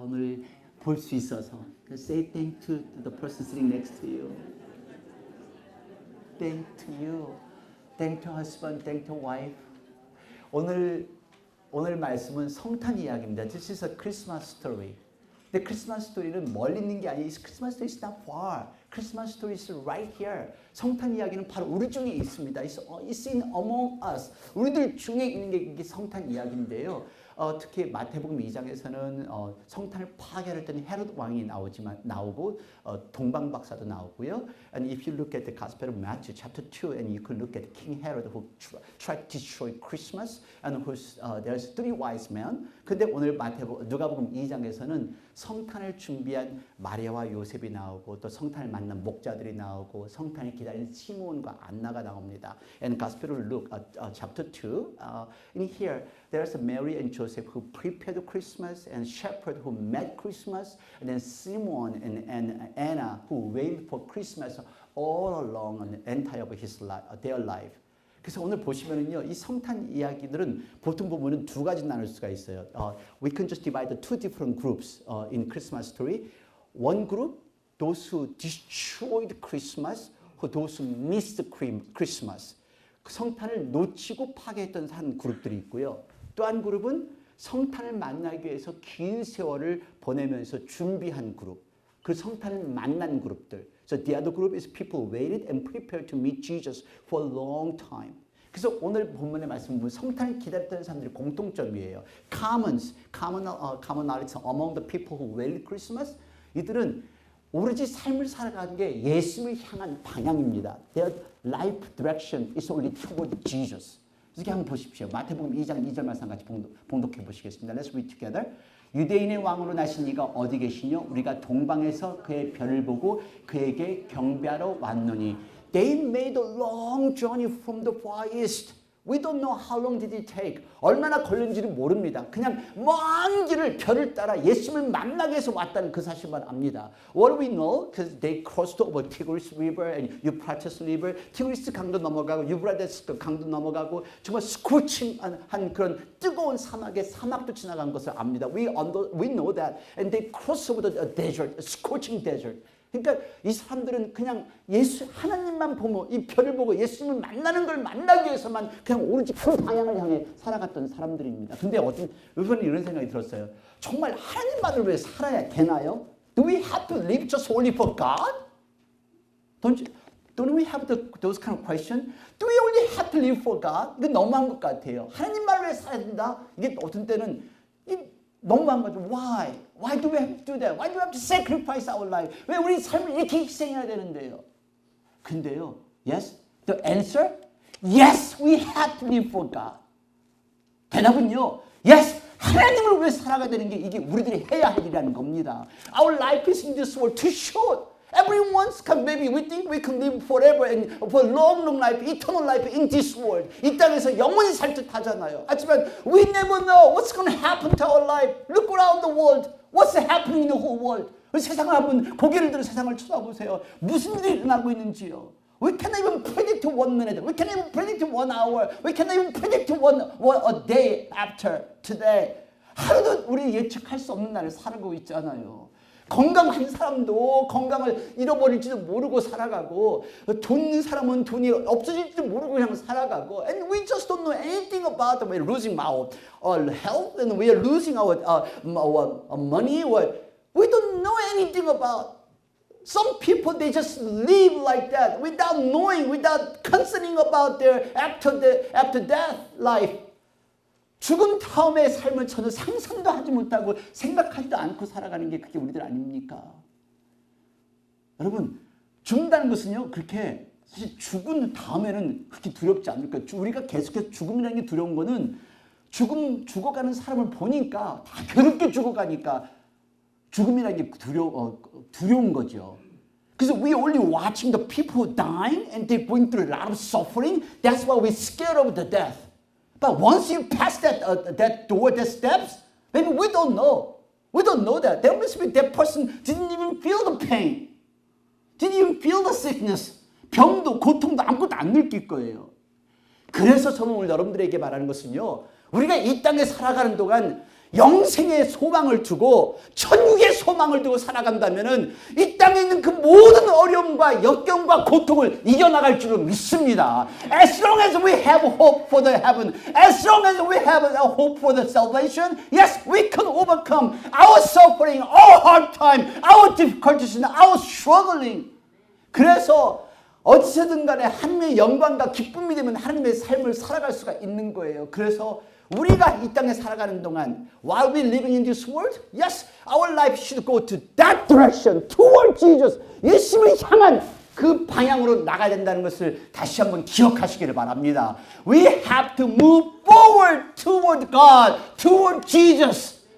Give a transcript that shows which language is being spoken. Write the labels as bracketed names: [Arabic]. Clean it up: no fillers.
[Korean] 오늘 볼 수 있어서. [English] Say thank to the person sitting next to you. Thank to you. Thank to husband, thank to wife. [Korean] 오늘 말씀은 성탄 이야기입니다. [English] This is a Christmas story. [Korean] 근데 크리스마스 스토리는 멀리 있는 게 아니에요. [English] 크리스마스 스토리 is not far. 크리스마스 스토리 is right here. [Korean] 성탄 이야기는 바로 우리 중에 있습니다. [English] It's in among us. [Korean] 우리들 중에 있는 게 이게 성탄 이야기인데요. 특히 마태복음 2장에서는 성탄을 파괴할 때는 헤롯 왕이 나오고 동방 박사도 나오고요. [English] And if you look at the Gospel of Matthew chapter 2 and you could look at King Herod who tried to destroy Christmas and there's three wise men. [Korean] 근데 오늘 누가복음 2장에서는 성탄을 준비한 마리아와 요셉이 나오고 또 성탄을 만난 목자들이 나오고 성탄을 기다리는 시몬과 안나가 나옵니다. [English] And Gospel of Luke chapter 2 in here there's Mary and Joseph who prepared Christmas and shepherds who met Christmas and then Simon and Anna who waited for Christmas all along the entire of their life. [Korean] 그래서 오늘 보시면은요, 이 성탄 이야기들은 보통 보면은 두 가지 나눌 수가 있어요. [English] We can just divide the two different groups in Christmas story. One group, those who destroyed Christmas, those who missed Christmas. [Korean] 성탄을 놓치고 파괴했던 한 그룹들이 있고요. 또 한 그룹은 성탄을 만나기 위해서 긴 세월을 보내면서 준비한 그룹. 그 성탄을 만난 그룹들. [English] So the other group is people who waited and prepared to meet Jesus for a long time. [Korean] 그래서 오늘 본문의 말씀은 성탄을 기다렸던 사람들의 공통점이에요. [English] Commonalities among the people who waited Christmas. [Korean] 이들은 오로지 삶을 살아가는 게 예수를 향한 방향입니다. [English] Their life direction is only toward Jesus. [Korean] 이렇게 한번 보십시오. 마태복음 2장 2절 말씀 같이 봉독해 보시겠습니다. [English] Let's read together. [Korean] 유대인의 왕으로 나신 이가 어디 계시뇨? 우리가 동방에서 그의 별을 보고 그에게 경배하러 왔노니. [English] They made a long journey from the far east. We don't know how long did it take. [Korean] 얼마나 걸렸는지를 모릅니다. 그냥 먼 길을 별을 따라 예수님을 만나기 위해서 왔다는 그 사실만 압니다. [English] What do we know? Because they crossed over Tigris River and Euphrates River. [Korean] 티그리스 강도 넘어가고 유브라데스 강도 넘어가고 정말 스코칭한 그런 뜨거운 사막도 지나간 것을 압니다. [English] We know that. And they crossed over the desert, a scorching desert. [Korean] 그러니까 이 사람들은 그냥 하나님만 보고 이 별을 보고 예수님을 만나는 걸 만나기 위해서만 그냥 오로지 그 방향을 향해 살아갔던 사람들입니다. 근데 이번에 이런 생각이 들었어요. 정말 하나님만을 위해 살아야 되나요? [English] Do we have to live just only for God? Don't we have those kind of questions? Do we only have to live for God? [Korean] 이게 너무한 것 같아요. 하나님만을 위해 살아야 된다? 이게 어떤 때는 너무한 거죠. [English] Why? Why do we have to do that? Why do we have to sacrifice our life? [Korean] 왜 우리 삶을 이렇게 희생해야 되는데요? 근데요, [English] yes, the answer, yes, we have to live for God. [Korean] 대답은요, yes, 하나님을 위해 살아가야 되는 게 이게 우리들이 해야 할 일이라는 겁니다. [English] Our life is in this world too short. Everyone's maybe we think we can live forever and for long life, eternal life in this world. [Korean] 이 땅에서 영원히 살 듯 하잖아요. 하지만 [English] we never know what's going to happen to our life. Look around the world. What's happening in the whole world? [Korean] 세상을 한번 고개를 들어 세상을 쳐다보세요. 무슨 일이 일어나고 있는지요. [English] We can't even predict 1 minute. We can't even predict 1 hour. We can't even predict a day after today. [Korean] 하루도 우리 예측할 수 없는 날을 살고 있잖아요. 건강한 사람도 건강을 잃어버릴지도 모르고 살아가고 돈 있는 사람은 돈이 없어질지도 모르고 그냥 살아가고 [English] and we just don't know anything about we're losing our health and we are losing our money. We don't know anything about. Some people they just live like that without knowing, without concerning about their after death life. [Korean] 죽음 다음의 삶을 저는 상상도 하지 못하고 생각하지도 않고 살아가는 게 그게 우리들 아닙니까? 여러분, 죽는다는 것은요, 그렇게 사실 죽은 다음에는 그렇게 두렵지 않을 거예요. 우리가 계속해서 죽음이라는 게 두려운 거는 죽어가는 사람을 보니까 다 괴롭게 죽어가니까 죽음이라는 게 두려운 거죠. 그래서 [English] we only watching the people dying and they going through a lot of suffering. That's why we're scared of the death. But once you pass that door, that steps, maybe we don't know. We don't know that. There must be that person didn't even feel the pain. Didn't even feel the sickness. [Korean] 병도 고통도 아무것도 안 느낄 거예요. 그래서 저는 오늘 여러분들에게 말하는 것은요. 우리가 이 땅에 살아가는 동안 영생의 소망을 두고 천국의 소망을 두고 살아간다면은 이 땅에 있는 그 모든 어려움과 역경과 고통을 이겨나갈 줄을 믿습니다. [English] As long as we have hope for the heaven, as long as we have a hope for the salvation, yes, we can overcome our suffering, our hard time, our difficulties, and our struggling. [Korean] 그래서 어디서든 간에 하나님의 영광과 기쁨이 되면 하나님의 삶을 살아갈 수가 있는 거예요. 그래서 우리가 이 땅에 살아가는 동안 [English] while we living in this world, yes, our life should go to that direction, toward Jesus. [Korean] 예수님을 향한 그 방향으로 나가야 된다는 것을 다시 한번 기억하시기를 바랍니다. [English] We have to move forward toward God, toward Jesus.